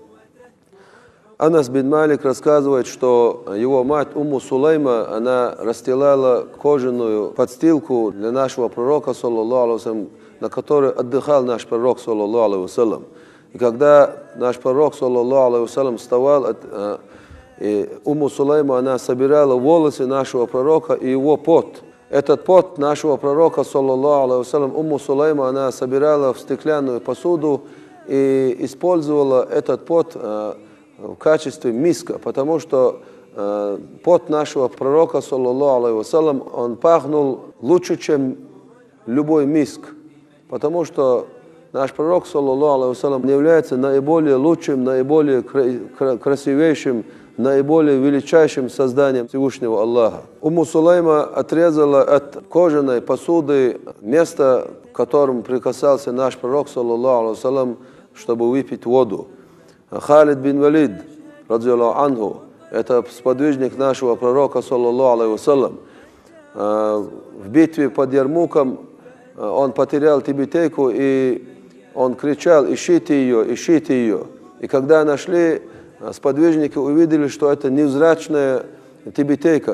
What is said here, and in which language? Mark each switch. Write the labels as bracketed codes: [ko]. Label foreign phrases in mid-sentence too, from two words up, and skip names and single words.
[ru] Анас бин Малик рассказывает, что его мать Умму Сулайма, она расстилала кожаную подстилку для нашего пророка, [ar] صلى الله عليه وسلم, [ru] на которой отдыхал наш пророк, [ar] صلى الله عليه وسلم. [ru] И когда наш пророк, [ar] صلى الله عليه وسلم, [ru] вставал, и Умму Сулайма, она собирала волосы нашего пророка и его пот. Этот пот нашего пророка, [ar] صلى الله عليه وسلم, Умму Сулайма, [ru] она собирала в стеклянную посуду и использовала этот пот в качестве миска, потому что пот нашего пророка, [ar] صلى الله عليه وسلم, [ru] он пахнул лучше, чем любой миск, потому что наш пророк, [ar] صلى الله عليه وسلم, [ru] является наиболее лучшим, наиболее красивейшим, наиболее величайшим созданием Всевышнего Аллаха. Умму Сулайма отрезала от кожаной посуды место, к которому прикасался наш пророк, [ar] صلى الله عليه وسلم, [ru] чтобы выпить воду. [ar] Халид бин Валид, رضي الله عنه, [ru] это сподвижник нашего пророка, [ar] صلى الله عليه وسلم. [ru] В битве под Ярмуком он потерял тибетейку, и он кричал: ищите ее, ищите ее. И когда нашли, сподвижники увидели, что это невзрачная тибетейка.